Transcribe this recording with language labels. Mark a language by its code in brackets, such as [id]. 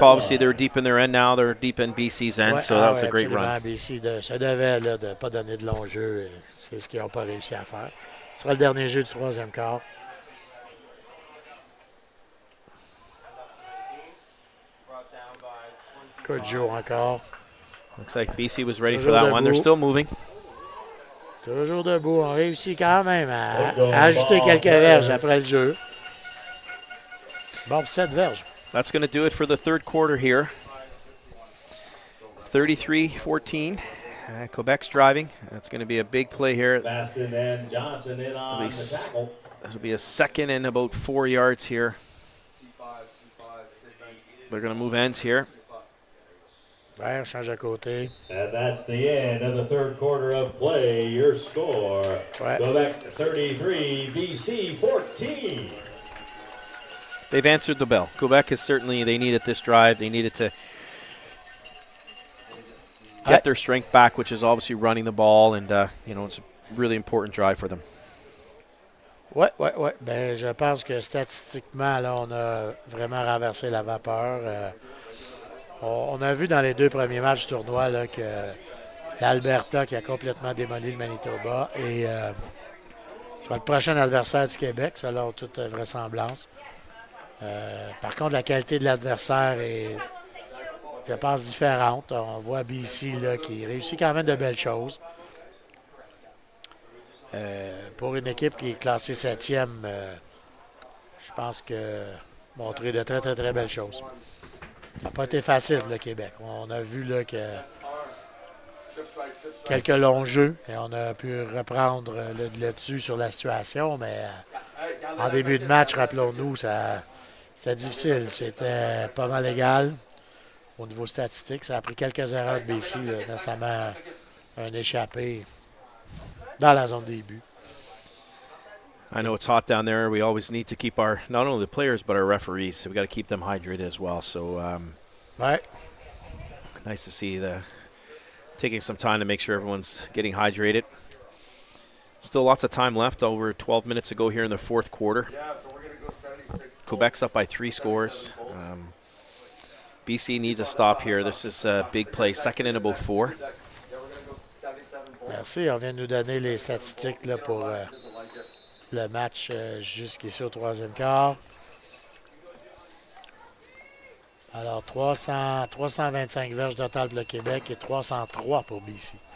[en] Obviously, they're deep in their end now. They're deep in BC's end, so that was a great run. [fr] BC se devait de ne pas donner de long jeu. C'est ce qu'ils n'ont pas réussi à faire. Ce sera le dernier jeu du 3e quart. Kojo encore. [en] Looks like BC was ready for that one. They're still moving. [fr] Toujours debout. On réussit quand même à ajouter quelques verges après le jeu. Bon, 7 verges. [en] That's going to do it for the third quarter here. 33-14. Quebec's driving. That's going to be a big play here. Baston and Johnson in on the tackle. It'll be a second and about 4 yards here. They're going to move ends here. [fr] Ouais, on change à côté. [en] And that's the end of the third quarter of play. Your score, Quebec 33, BC 14. They've answered the bell. Quebec is certainly, they needed this drive. They needed to get their strength back, which is obviously running the ball. And, it's a really important drive for them. [fr] Ouais. Ben, je pense que statistiquement, là, on a vraiment renversé la vapeur. On a vu dans les 2 premiers matchs du tournoi là, que l'Alberta qui a complètement démoli le Manitoba et sera le prochain adversaire du Québec, selon toute vraisemblance. Par contre, la qualité de l'adversaire est, je pense, différente. On voit BC là, qui réussit quand même de belles choses. Pour une équipe qui est classée 7e, je pense que montrer de très, très, très belles choses. Ça n'a pas été facile pour le Québec. On a vu là, que quelques longs jeux et on a pu reprendre le dessus sur la situation, mais en début de match, rappelons-nous, c'était difficile. C'était pas mal égal au niveau statistique. Ça a pris quelques erreurs de BC, notamment un échappé dans la zone des buts. [en] I know it's hot down there. We always need to keep our, not only the players, but our referees. So we got to keep them hydrated as well. So nice to see taking some time to make sure everyone's getting hydrated. Still lots of time left, over 12 minutes to go here in the fourth quarter. Quebec's up by 3 scores. BC needs a stop here. This is a big play, second and about 4. [fr] Merci. On vient de nous donner les statistiques là, pour le match jusqu'ici au troisième quart. Alors, 325 verges total pour le Québec et 303 pour BC.